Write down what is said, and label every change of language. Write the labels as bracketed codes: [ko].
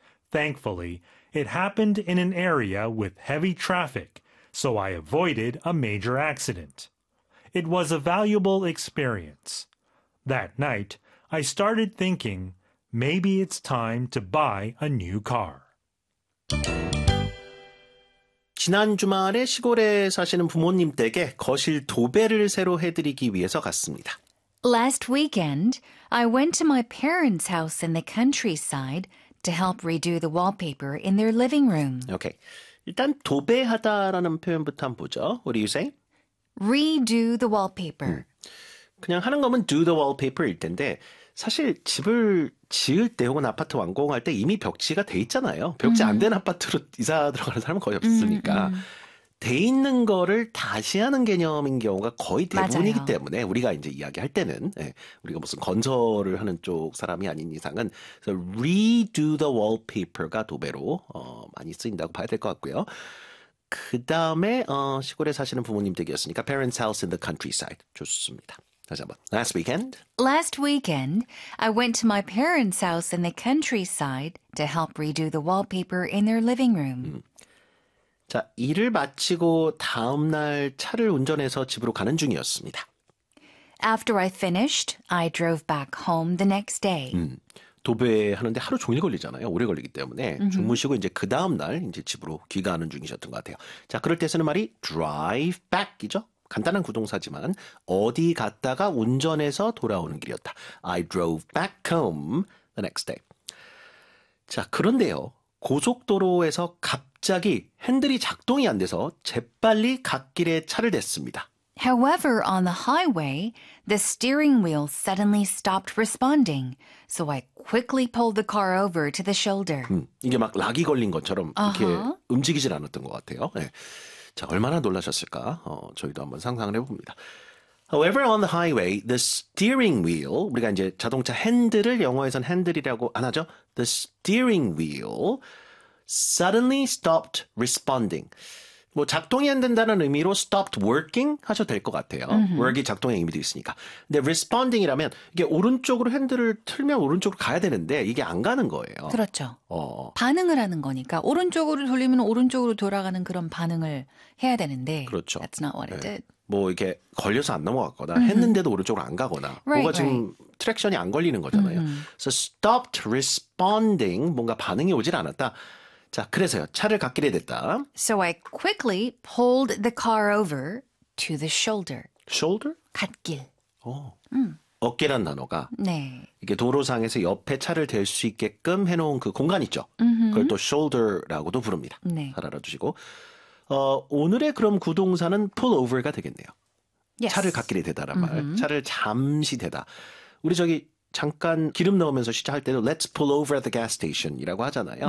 [en] Thankfully, it happened in an area with heavy traffic, so I avoided a major accident. It was a valuable experience. That night, I started thinking, maybe it's time to buy a new car. [ko] 지난 주말에 시골에 사시는 부모님 댁에 거실 도배를 새로 해드리기 위해서 갔습니다. [en] Last weekend, I went to my parents' house in the countryside to help redo the wallpaper in their living room. Okay. [ko] 일단 도배하다라는 표현부터 한번 보죠. [en] What do you say? Redo the wallpaper. [ko] 그냥 하는 거면 [en] do the wallpaper [ko] 일 텐데 사실 집을 지을 때 혹은 아파트 완공할 때 이미 벽지가 돼 있잖아요. 벽지 안된 아파트로 이사 들어가는 사람은 거의 없으니까 돼 있는 거를 다시 하는 개념인 경우가 거의 대부분이기 맞아요. 때문에 우리가 이제 이야기할 때는 우리가 무슨 건설을 하는 쪽 사람이 아닌 이상은 그래서 [en] redo the wallpaper [ko] 가 도배로 많이 쓰인다고 봐야 될것 같고요. 그 다음에 시골에 사시는 부모님 댁이었으니까 [en] parents' house in the countryside [ko] 좋습니다. 다시 한번 [en] last weekend. Last weekend, I went to my parents' house in the countryside to help redo the wallpaper in their living room. [ko] 자, 일을 마치고 다음 날 차를 운전해서 집으로 가는 중이었습니다. [en] After I finished, I drove back home the next day. [ko] 도배하는데 하루 종일 걸리잖아요. 오래 걸리기 때문에 주무시고 이제 그 다음 날 이제 집으로 귀가하는 중이셨던 것 같아요. 자, 그럴 때 쓰는 말이 [en] drive back [ko] 이죠. 간단한 구동사지만 어디 갔다가 운전해서 돌아오는 길이었다. [en] I drove back home the next day. [ko] 자, 그런데요. 고속도로에서 갑자기 핸들이 작동이 안 돼서 재빨리 갓길에 차를 댔습니다. [en] However, on the highway, the steering wheel suddenly stopped responding, so I quickly pulled the car over to the shoulder. [ko] 이게 막 락이 걸린 것처럼 이렇게 움직이질 않았던 것 같아요. 네. 자, 얼마나 놀라셨을까? 저희도 한번 상상을 해봅니다. [en] However, on the highway, the steering wheel, [ko] 우리가 이제 자동차 핸들을 영어에선 핸들이라고 안 하죠? [en] The steering wheel suddenly stopped responding. [ko] 뭐, 작동이 안 된다는 의미로 [en] stopped working [ko] 하셔도 될것 같아요. work이 작동의 의미도 있으니까. 근데 responding이라면 이게 오른쪽으로 핸들을 틀면 오른쪽으로 가야 되는데 이게 안 가는 거예요. 그렇죠. 반응을 하는 거니까 오른쪽으로 돌리면 오른쪽으로 돌아가는 그런 반응을 해야 되는데 그렇죠. [en] That's not what [ko] 네. [en] it [ko] 뭐, 이렇게 걸려서 안 넘어갔거나 했는데도 오른쪽으로 안 가거나 뭐가 지금 트랙션이 안 걸리는 거잖아요. 그래서 [en] stopped responding, [ko] 뭔가 반응이 오질 않았다. 자, 그래서요. 차를 갓길에 댔다. So I quickly pulled the car over to the shoulder. [en] Shoulder? [ko] 갓길. 어깨란 단어가 네. 이게 도로상에서 옆에 차를 댈 수 있게끔 해놓은 그 공간 있죠. 그걸 또 shoulder라고도 부릅니다. 네. 잘 알아두시고. 오늘의 그럼 구동사는 pull over가 되겠네요. [en] Yes. [ko] 차를 갓길에 대다란 말. 차를 잠시 대다. 우리 저기 잠깐 기름 넣으면서 시차할 때도 [en] let's pull over at the gas station [ko] 이라고 하잖아요.